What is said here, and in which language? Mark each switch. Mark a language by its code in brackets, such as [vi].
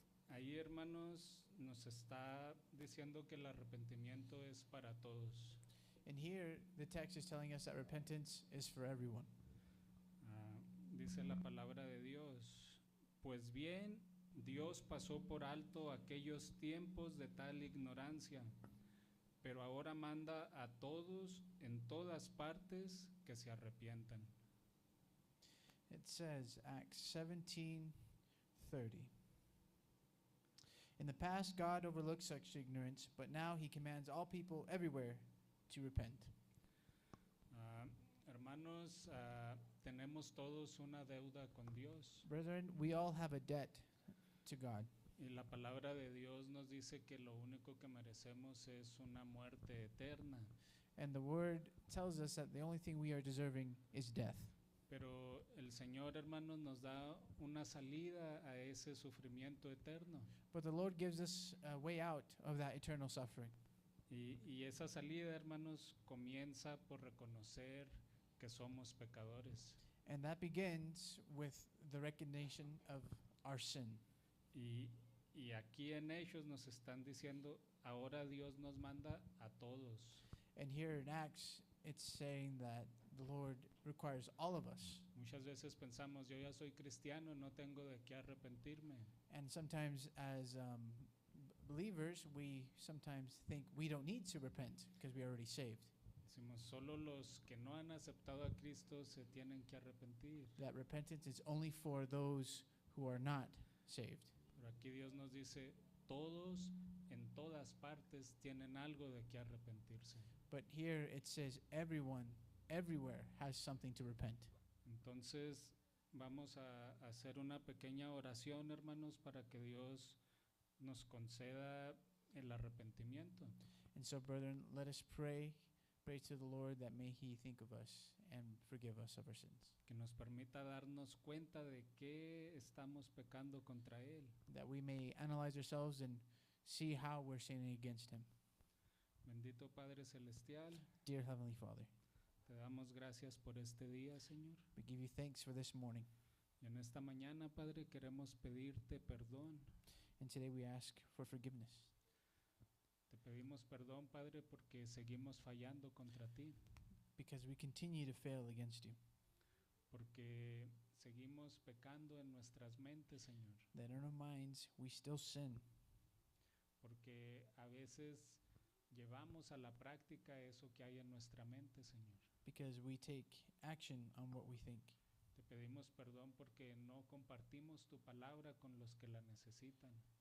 [es] Ahí, hermanos, nos está diciendo que el arrepentimiento es para todos. [en] And here, the text is telling us that repentance is for everyone. [es] Dice la palabra de Dios: pues bien, Dios pasó por alto aquellos tiempos de tal ignorancia, pero ahora manda a todos en todas partes que se arrepientan. [en] It says, Acts 17:30. In the past, God overlooked such ignorance, but now he commands all people everywhere to repent. [es] Hermanos, tenemos todos una deuda con Dios. [en] Brethren, we all have a debt to God. [es] Y la palabra de Dios nos dice que lo único que merecemos es una muerte eterna. [en] And the word tells us that the only thing we are deserving is death. [es] Pero el Señor, hermanos, nos da una salida a ese sufrimiento eterno. [en] But the Lord gives us a way out of that eternal suffering. [es] Y esa salida, hermanos, comienza por reconocer que somos pecadores. [en] And that begins with the recognition of our sin. [es] Y aquí en Hechos nos están diciendo, ahora Dios nos manda a todos. [en] And here in Acts, it's saying that the Lord requires all of us. [es] Muchas veces pensamos, yo ya soy cristiano, no tengo de qué arrepentirme. [en] And sometimes as believers, we sometimes think we don't need to repent because we're already saved. [es] Decimos, solo los que no han aceptado a Cristo se tienen que arrepentir. [en] That repentance is only for those who are not saved. [es] Pero aquí Dios nos dice, todos en todas partes tienen algo de qué arrepentirse. [en] But here it says everyone, everywhere has something to repent. [es] Entonces vamos a hacer una pequeña oración, hermanos, para que Dios nos conceda el arrepentimiento. [en] And so, brethren, let us pray to the Lord that may He think of us and forgive us of our sins. [es] Que nos permita darnos cuenta de qué estamos pecando contra Él. [en] That we may analyze ourselves and see how we're sinning against Him. [es] Bendito Padre Celestial, [en] Dear Heavenly Father, [es] te damos gracias por este día, Señor. [en] we give you thanks for this morning. [es] Y en esta mañana, Padre, queremos pedirte perdón. [en] And today we ask for forgiveness. [es] Te pedimos perdón, Padre, porque seguimos fallando contra ti. [en] Because we continue to fail against you. [es] Porque seguimos pecando en nuestras mentes, Señor. [en] That in our minds we still sin. [es] Porque a veces llevamos a la práctica eso que hay en nuestra mente, Señor. [en] Because we take action on what we think. [es] Te pedimos perdón porque no compartimos tu palabra con los que la necesitan.